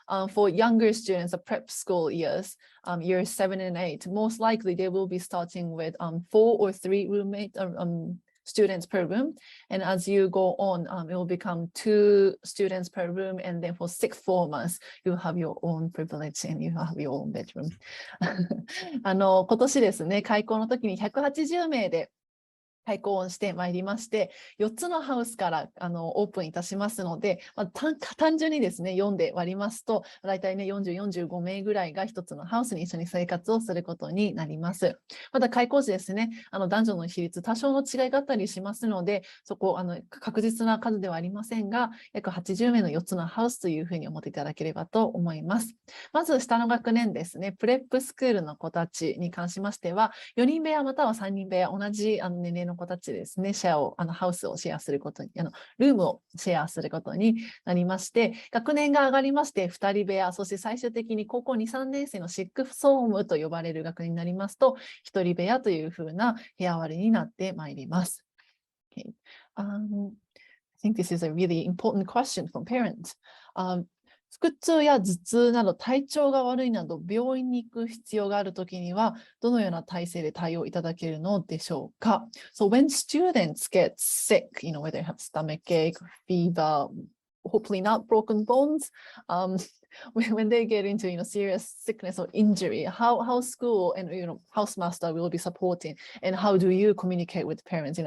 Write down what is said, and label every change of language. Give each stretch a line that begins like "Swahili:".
English: For younger students, the prep school years, years 7 and 8, most likely they will be starting with 4 or 3 roommate students per room. And as you go on, it will become 2 students per room. And then for 6th formers, you have your own privilege and you have your own bedroom.
Japanese: 今年ですね、開校の時に180名で開講をしてまいりまして、4つのハウスからオープンいたしますので、単純にですね、読んで割りますと、大体ね、40、45名ぐらいが1つのハウスに一緒に生活をすることになります。また開講時ですね、男女の比率、多少の違いがあったりしますので、そこ、確実な数ではありませんが、約80名の4つのハウスというふうに思っていただければと思います。まず下の学年ですね、プレップスクールの子たちに関しましては、4人部屋または3人部屋、同じ年齢の子たちですね、ハウスをシェアすることに、ルームをシェアすることになりまして、学年が上がりまして、2人部屋、そして最終的に高校2、3年生のシックスソームと呼ばれる学年になりますと、1人部屋というふうな部屋割りになってまいります。
English: Okay. I think this is a really important question from parents.
Japanese: 腹痛や頭痛など体調が悪いなど病院に行く必要があるときにはどのような体制で対応いただけるのでしょうか。
English: So when students get sick, whether they have stomach ache, fever, hopefully not broken bones, when they get into serious sickness or injury, how school and housemaster will be supporting, and how do you communicate with parents?